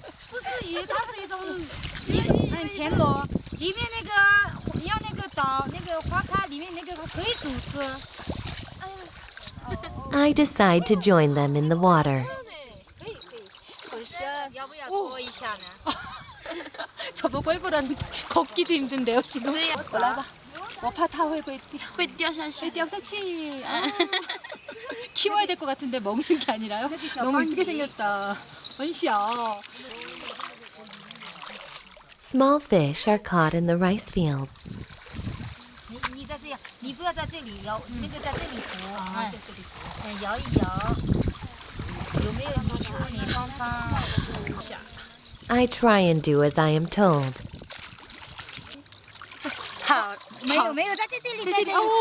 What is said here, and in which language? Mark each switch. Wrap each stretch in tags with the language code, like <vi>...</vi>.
<zh>不是鱼，它是一种田螺，里面那个你要那个捣那个花咖，里面那个可以煮吃。</zh> <en>I decide to join them in the water.</en> <zh>要不要搓一下呢？</zh> <ko>저보고 해보라는데 걷기도 힘든데요 지금.</ko> <zh>我来吧，我怕它会掉下去。</zh> <ko>키워야 될 것 같은데 먹는 게 아니라요? 너무 이쁘게 생겼다.</ko> <zh>很小。</zh> <en>Small fish are caught in the rice fields.</en> <zh>你在这样，你你不要在这里摇，那个在这里扶，在这里扶，摇一摇。有没有泥鳅？你帮他。</zh> <en>I try and do as I am told.</en> <zh>好，没有，在这里，在这里。</zh>